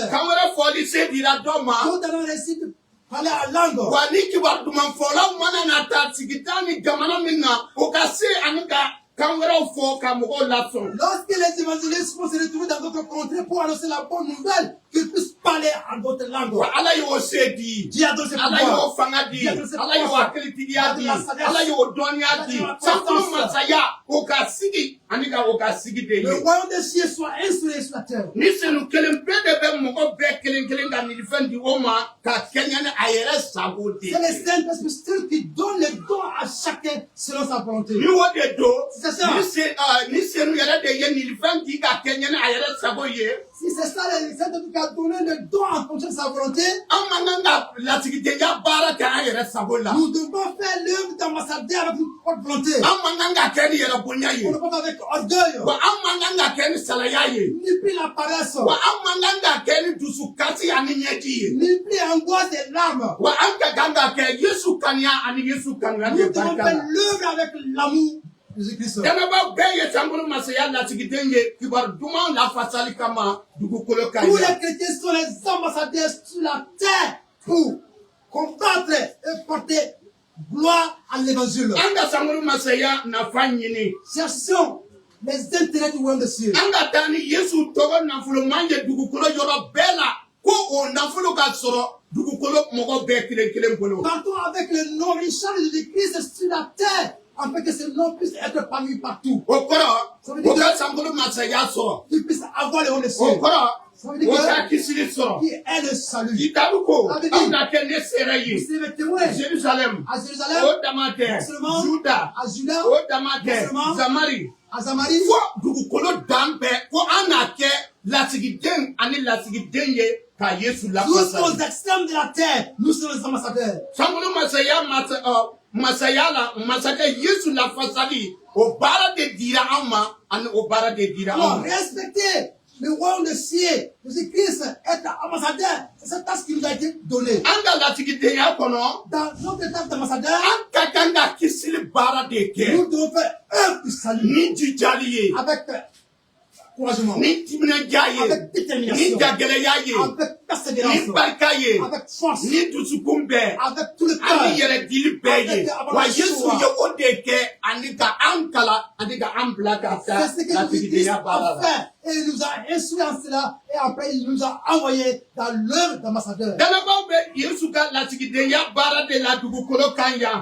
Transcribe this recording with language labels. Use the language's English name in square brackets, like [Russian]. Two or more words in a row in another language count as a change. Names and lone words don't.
[French] D'autres ont reçu de parler à la langue. Lorsque les évangélistes vont se retrouver dans d'autres contrées pour annoncer la bonne nouvelle, qu'ils puissent parler en d'autres langues. [Bambara] ala y'o se di. [French] Dieu a donné ses [Bambara] ala [French] pouvoirs. [Bambara] y'o fanga di. ala y'o hakilitigiya di. ala y'o dɔnniya di. sankolo masaya o ka sigi ani ka o ka sigi de ye. [French] Le royaume des cieux soit instauré sur la terre. [Bambara] ni senu kelen bɛɛ de bɛ mɔgɔ bɛɛ kelen kelen ka nilifɛn di o ma ka kɛɲɛ ni a yɛrɛ sago de. [French] C'est les saints esprits qui donnent les dons à chacun selon sa volonté. [Bambara] ni o de do. [French] C'est ça. [Bambara] ni senu yɛrɛ de ye nilifɛn di ka kɛɲɛ ni a yɛrɛ sago ye. [French] Si c'est ça, les saints qui ont donné le don en fonction de sa volonté, [Bambara] an man kan ka lasigidenya baara kɛ an yɛrɛ sago la. [French] nous devons faire l'œuvre d'ambassadeur avec notre propre volonté. [Bambara] an man kan ka kɛ ni yɛrɛ bonya ye. [French] On ne peut pas avec orgueil, [Bambara] wa an man kan ka kɛ ni salaya ye. [French] ni plus la paresse, [Bambara] wa an man kan ka kɛ ni dusukasi ani ɲɛji ye. [French] ni plus angoisse et larmes. [Bambara] wa an ka kan ka kɛ Yesu kaniya ani Yesu kanuya [French] Nous [Bambara] de [French] devons [Bambara] barika [French] faire [Bambara] la. [French] l'œuvre avec l'amour de Jésus-Christ. [Bambara] dɛmɛbaaw bɛɛ ye sankolo masaya lasigiden ye kibaru duman lafasali kama dugukolo ka [French] Tous [Bambara] ɲa. [French] les chrétiens sont les ambassadeurs sur la terre pour combattre et porter gloire à l'évangile. [Bambara] an ka sankolo masaya nafa ɲini. [French] Cherchons les intérêts du royaume des cieux. [Bambara] an ka taa ni Yesu tɔgɔ nafoloman ye dugukolo yɔrɔ bɛɛ la ko o nafolo ka sɔrɔ dugukolo mɔgɔ bɛɛ kelen kelen bolo. [French] Partons avec le nom Richard de Jésus-Christ sur la terre, afin que ce nom puisse être parmi partout. [Bambara] o kɔrɔ o ka sankolo masaya sɔrɔ. [French] Qu'il puisse avoir le haut des [Bambara] o [French] cieux. [Bambara] kɔrɔ [French] Ça veut dire [Bambara] o ka [French] que [Bambara] kisili sɔrɔ. [French] qui est le salut. [Bambara] kitabu ko [French] Avec [Bambara] an [French] qui? [Bambara] ka kɛ ne sera ye. [French] C'est le témoin [Bambara] Jérusalem [French] à Jérusalem, [Bambara] o dama tɛ [French] Seulement [Bambara] Juda [French] à Juda, [Bambara] o dama tɛ [French] Seulement [Bambara] Zamari [French] à Samarie. [Bambara] fo dugukolo dan bɛɛ fo an n'a kɛ lasigiden ani lasigiden ye ka Yesu [French] Tous [Bambara] lafasa. [French] aux extrêmes de la terre, nous sommes les ambassadeurs. [Bambara] sankolo masaya la masakɛ Yesu lafasali o baara de dira an ma ani o baara de dira an [French] Alors, [Bambara] ma. [French] respecter le royaume des cieux, Jésus-Christ, être ambassadeur, c'est cette tâche qui nous a été donnée. [Bambara] an ka lasigidenya kɔnɔ [French] Dans notre tâche d'ambassadeur, [Bambara] an ka kan ka kisili baara de kɛ [French] nous devons faire œuvre du salut [Bambara] ni jijali ye [French] avec encouragement, [Bambara] ni timinadiya ye [French] avec [Bambara] ni [French] détermination, [Bambara] jagɛlɛya ye [French] avec persévérance, [Bambara] ni barika ye [French] avec force, [Bambara] ni dusukun bɛɛ [French] avec tout le [Bambara] ani [French] cœur. [Bambara] yɛrɛ dili bɛɛ ye wa Yesu ye o de kɛ ani ka an kala ani ka an bila ka taa [French] C'est ce que Jésus-Christ [Bambara] lasigidenya baara a la. [French] fait et il nous a instruit en cela et après il nous a envoyés dans l'œuvre d'ambassadeur. [Bambara] dɛmɛbaaw bɛ Yesu ka lasigidenya baara de la dugukolo kan yan.